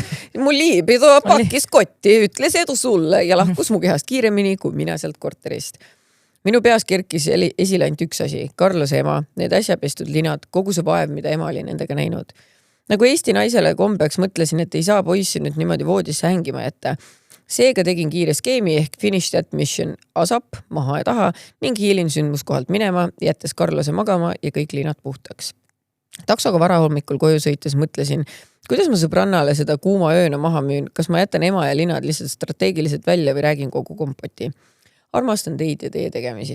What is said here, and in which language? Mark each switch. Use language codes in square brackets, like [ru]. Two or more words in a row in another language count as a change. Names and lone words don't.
[et] Mu liibido pakkis kotti, ütles edu sulle ja lahkus mu kehast kiiremini kui mina sealt korterist. Minu peas kerkis esile ainult üks asi, Carlose ema, need äsja pestud linad, kogu see vaev, mida ema oli nendega näinud. Nagu Eesti naisele kombeks mõtlesin, et ei saa poissi nüüd niimoodi voodisse hängima jätta. Seega tegin kiire skeemi ehk [en] finish that mission asap, [et] maha ja taha ning hiilin sündmuskohalt minema, jättes Carlose magama ja kõik linad puhtaks. Taksoga varahommikul koju sõites mõtlesin, kuidas ma sõbrannale seda kuuma ööna maha müün, kas ma jätan ema ja linad lihtsalt strateegiliselt välja või räägin kogu kompoti. Armastan teid ja teie tegemisi.